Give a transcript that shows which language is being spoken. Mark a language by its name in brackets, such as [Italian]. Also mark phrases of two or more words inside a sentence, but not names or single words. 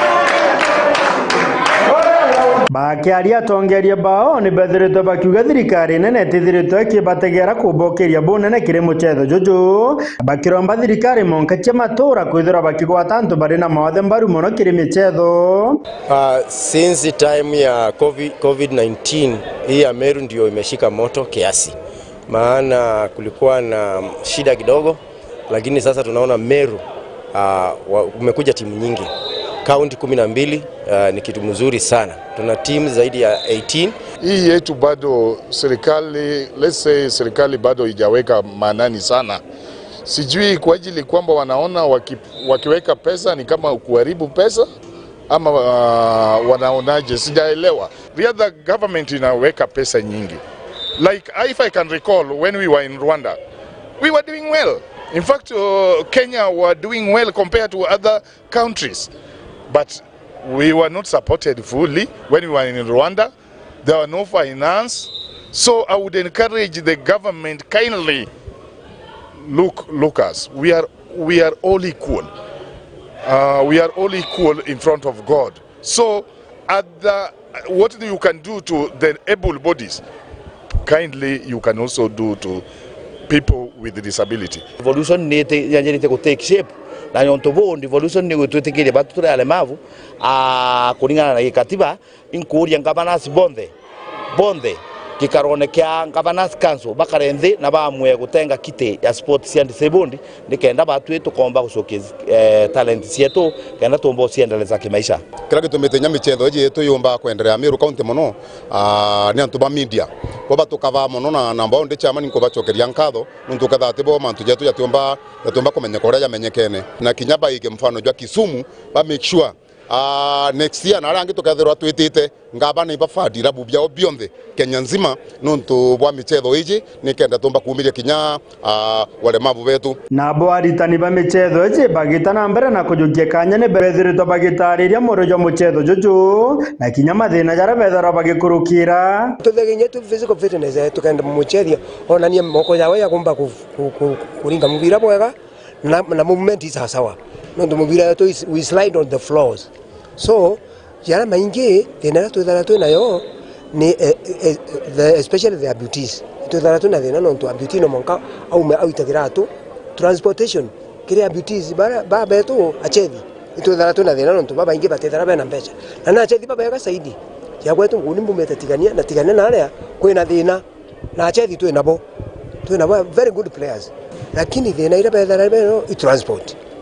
[Meru] bakiaria tongeria bao ni bethiritwe bakiuga thirikari nene tithiritwe kibategera kubokeria bunene kiri muchetho juju bakiromba thirikari monka cia matura kwithira bakigwata antu bari na mawathe mbaru muno kiri michetho. [English] Since the time [Swahili] ya COVID-19 hii ya Meru ndio imeshika moto kiasi, maana kulikuwa na shida kidogo, lakini sasa tunaona Meru umekuja timu nyingi. County 12 ni kitu mzuri sana. Tuna team zaidi ya 18. Hii yetu bado serikali, [English] let's say [Swahili] serikali bado haijaweka maanani sana. Sijui kwa ajili kwamba wanaona wakiweka pesa ni kama kuharibu pesa ama wanaonaje, sijaelewa. [English] The other government [Swahili] inaweka pesa nyingi. [English] Like if I can recall when we were in Rwanda, we were doing well. In fact, Kenya were doing well compared to other countries. But we were not supported fully when we were in Rwanda. There were no finance. So I would encourage the government kindly look us. We are all equal. We are all equal in front of God. So what you can do to the able bodies, kindly you can also do to people with disability. Evolution need to take shape. [Meru] Na yonto bo devolution ni gutwitikiria batuture alemavu kuringana na gikatiba inkuria governors bonde kikarone kya governors council bakarenthi na bamwe gutenga kiti ya [English] sports and disabled [Meru] nikenda batwe tukomba gucokia talent cietu kenda tumbo ciendeleza kimaisha kila gitumite nyamichetho iji tuyumba kwendelea Meru county muno ni antu ba media kwa batukava muno na namba ndi chama ninko bachokeria nkatho nuntu kathati bo mantu jetu yatumba kumenya koria yamenyekene na kinyaba ige mfano jwa Kisumu ba [English] make sure next year [Meru] na rangi tukethirwa twitite ngaba ni bafadira bubya obionthe Kenya nzima nuntu bwa michetho iji nikenda tumba kumiria kinya walemavu betu na boaritani ba michetho iji bagitana mbere na kujukia kanya ne bethiritwo bagitariria murojo muchetho juju na kinya mathina jara bethora bagikurukira tutheginye tu [English] physical fitness [Meru] tukenda muchethia onania moko yawe ya kumba kuringa mubira bwega na [English] movement is [Meru] sawa nuntu mubira yetu [English] we slide on the floors. [Meru] So jara maingi thina twithara nayo ni [English] especially the abutees [Meru] twithara na thina nontu abutee no monka au itagira tu transportation kire abutees ba betu achethi twithara na thina nontu baba ingi batethara bena mbeca na achethi baba yaga saidi ya kwetu nguni mbumete tigania na aria kwina thina na achethi twinabo [English] very good players [Meru] lakini thina ira bethara beno transport